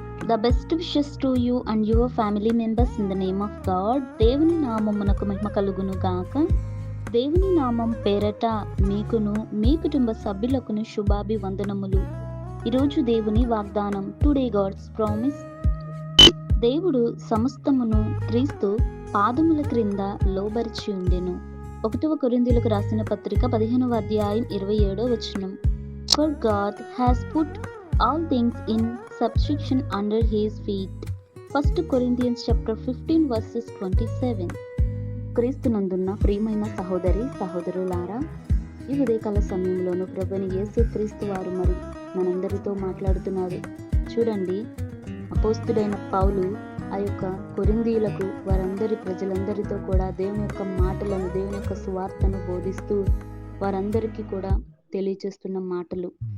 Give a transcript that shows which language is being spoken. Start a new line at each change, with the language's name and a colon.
English: The best wishes to you and your family members in the name of God.
Telugu: దేవుని నామమునకు మహిమ కలుగును గాక. దేవుని నామం పేరట మీకును మీ కుటుంబ సభ్యులకును శుభాభివందనములు. ఈరోజు దేవుని వాగ్దానం.
English: Today God's promise.
Telugu: దేవుడు సమస్తమును క్రీస్తు పాదముల క్రింద లోబరిచి ఉండెను. 1 కొరింథీయులకు రాసిన పత్రిక 15వ అధ్యాయం 27వ వచనం.
English: For God has put all things in subjection under his feet. 1 Corinthians chapter 15 verses 27.
Telugu: క్రీస్తునందున్న ప్రియమైన సహోదరి సహోదరులారా, ఈ ఉదయకాల సమయంలోనూ ప్రభువైన యేసు క్రీస్తు వారు మరి మనందరితో మాట్లాడుతున్నాడు. చూడండి, అపోస్తుడైన పౌలు ఆ యొక్క కొరింథీయులకు వారందరి ప్రజలందరితో కూడా దేవుని యొక్క మాటలను, దేవుని యొక్క సువార్తను బోధిస్తూ వారందరికీ కూడా తెలియచేస్తున్న మాటలు.